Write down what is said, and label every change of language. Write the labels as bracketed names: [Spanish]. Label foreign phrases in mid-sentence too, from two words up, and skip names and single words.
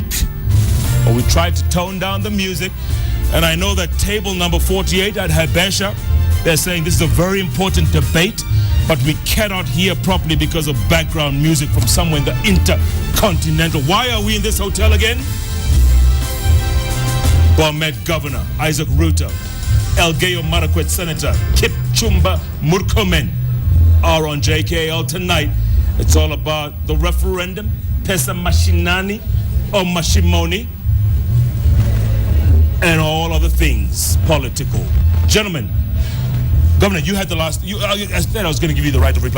[English] But we tried to tone down the music. And I know that table number 48 at Habesha, they're saying this is a very important debate, but we cannot hear properly because of background music from somewhere in the Intercontinental. Why are we in this hotel again? Bomet Governor Isaac Ruto, Elgeyo Marakwet Senator Kipchumba Murkomen are on JKL tonight. It's all about the referendum, Pesa Mashinani or Mashimoni, and all other things political. Gentlemen, Governor, you had the last. I said I was going to give you the right to reply.